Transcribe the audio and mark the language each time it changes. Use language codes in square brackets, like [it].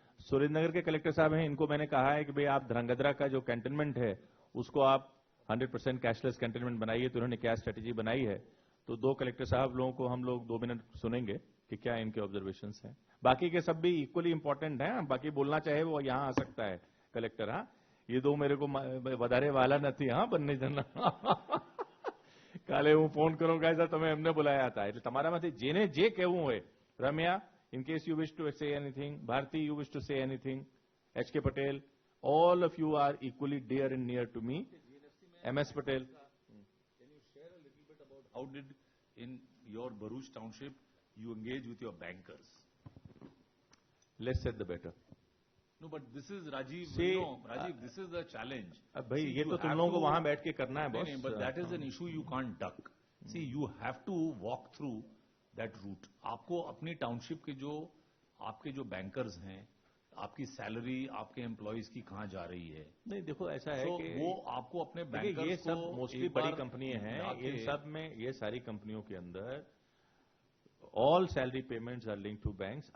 [hi] सुरेंद्रनगर के कलेक्टर साहब हैं, इनको मैंने कहा है कि भाई आप धरंगद्रा का जो कैंटनमेंट है उसको आप 100% कैशलेस कैंटनमेंट बनाइए. तो उन्होंने क्या स्ट्रेटेजी बनाई है. तो 2 कलेक्टर साहब लोगों को हम लोग 2 मिनट सुनेंगे कि क्या इनके ऑब्जर्वेशंस हैं. बाकी के सब भी इक्वली इंपॉर्टेंट हैं. बाकी बोलना चाहे वो यहां आ सकता है कलेक्टर. हाँ ये 2 मेरे को [gu] વધારે [hi] वाला [gu] નથી. [hi] हाँ बनने जाना. [gu] કાલે હું ફોન કરું કે સર તમે એમને બોલાયા હતા. એટલે તમારામાંથી જેને જે કહેવું હોય. [en] Ramya, in case you wish to say anything. Bharti, you wish to say anything. H.K. Patel, all of you are equally dear and near to me. M.S. Patel. Can you share a little bit about how did in your Bharuch township you engage with your bankers? Less said the better. No, but this is Rajiv. See, Rajiv, this is the challenge. [hi] अब भाई ये तो तुम लोगों को वहां बैठ के करना है boss. [en] But that is an issue you can't duck. See, you have to walk through that route. [hi] आपको अपनी टाउनशिप के जो आपके जो बैंकर्स हैं, आपकी सैलरी आपके एम्प्लॉइज की कहां जा रही है. नहीं देखो ऐसा है कि वो आपको अपने बैंकर्स ये सब को मोस्टली बड़ी कंपनियां हैं. इन सब में ये सारी कंपनियों के अंदर [en] All salary payments are linked to banks.